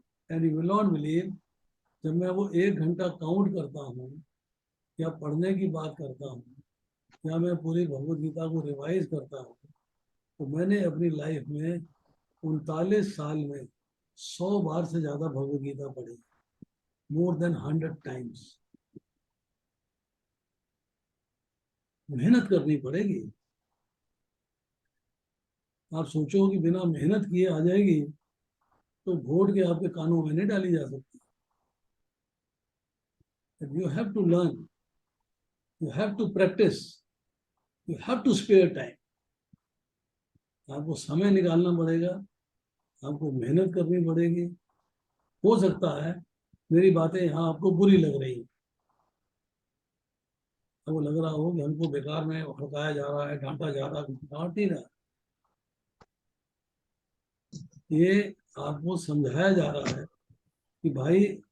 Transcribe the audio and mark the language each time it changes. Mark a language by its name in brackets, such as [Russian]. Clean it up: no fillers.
[Hindi] And you will not believe, जब मैं वो 1 घंटा काउंट करता हूँ या पढ़ने की बात करता हूँ या मैं पूरी भगवत गीता को रिवाइज करता हूँ, तो मैंने अपनी लाइफ में 39 साल में 100 बार से ज्यादा भगवत गीता पढ़ी, [English] More than 100 times. [Hindi] मेहनत करनी पड़ेगी। आप सोचो कि बिना मेहनत किए आ जाएगी, तो घोट के आपके कानों में नहीं डाली जा सकती। [English] You have to learn, you have to practice, you have to spare time. [Hindi] आपको समय निकालना पड़ेगा, आपको मेहनत करनी पड़ेगी। हो सकता है मेरी बातें यहाँ आपको बुरी लग रही, आपको लग रहा हो कि हमको बेकार में हटाया जा रहा है, डांटा जा रहा है। डांट ही रहा, ये आपको समझाया जा रहा है कि भाई